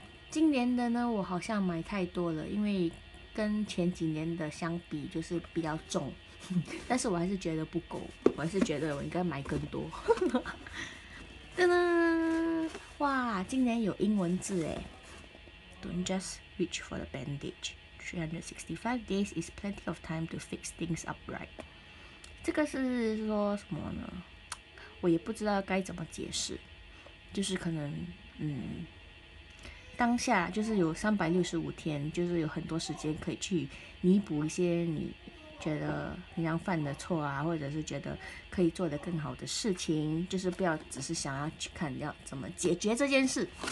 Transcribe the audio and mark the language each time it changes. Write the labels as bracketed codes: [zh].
[zh] 今年的呢，我好像买太多了，因为跟前几年的相比，就是比较重，但是我还是觉得不够，我还是觉得我应该买更多。噔噔，哇，今年有英文字诶。 [en] Don't just reach for the bandage. 365 days is plenty of time to fix things up right. [zh] 这个是说什么呢？我也不知道该怎么解释。就是可能，当下就是有365天，就是有很多时间可以去弥补一些你觉得平常犯的错啊，或者是觉得可以做得更好的事情，就是不要只是想要去看要怎么解决这件事。